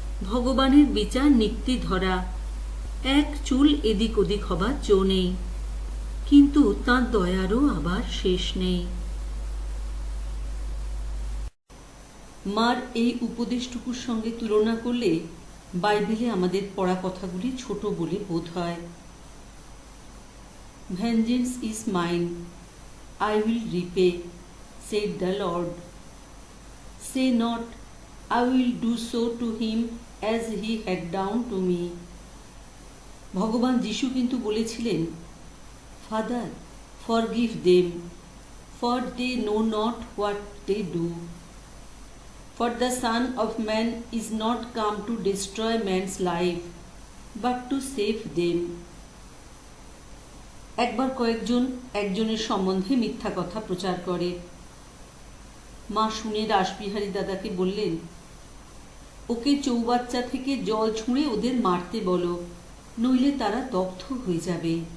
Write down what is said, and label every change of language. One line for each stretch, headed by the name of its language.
Bangla: ভগবানের বিচার নিত্যি ধরা, এক চুল এদিক ওদিক হবার জো নেই, কিন্তু তাঁর দয়ারও আবার শেষ নেই। মার এই উপদেশটুকুর সঙ্গে তুলনা করলে বাইবেলে আমাদের পড়া কথাগুলি ছোট বলে বোধ হয়।
English: Vengeance is mine, I will repay, said the Lord. Say not, I will do so to him as he had done to me.
Bangla: ভগবান যিশু কিন্তু বলেছিলেন,
English: Father, forgive them, for they know not what they do. For the Son of Man is not come to destroy man's life, but to save them.
Bangla: একবার কয়েকজন একজনের সম্বন্ধে মিথ্যা কথা প্রচার করে। মা শুনে রাসবিহারী দাদাকে বললেন, ওকে চৌবাচ্চা থেকে জল ছুঁড়ে ওদের মারতে বলো, নইলে তারা দগ্ধ হয়ে যাবে।